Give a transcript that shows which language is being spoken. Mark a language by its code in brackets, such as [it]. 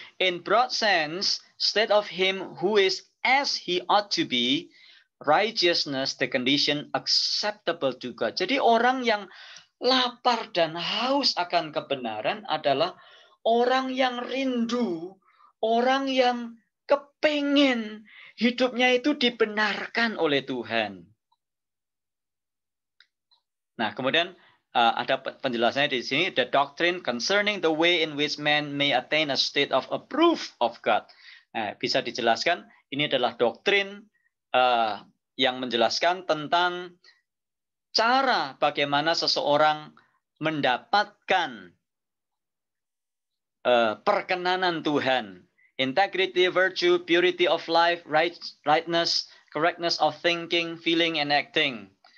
[en] In broad sense, state of him who is as he ought to be, righteousness, the condition acceptable to God. [id] Jadi orang yang lapar dan haus akan kebenaran adalah orang yang rindu, orang yang kepingin hidupnya itu dibenarkan oleh Tuhan. Nah, kemudian ada penjelasannya di sini, [en] the doctrine concerning the way in which man may attain a state of approve of God. [id] Nah, bisa dijelaskan, ini adalah doktrin yang menjelaskan tentang cara bagaimana seseorang mendapatkan perkenanan Tuhan. [en] Integrity, virtue, purity of life, rightness, correctness of thinking, feeling, and acting.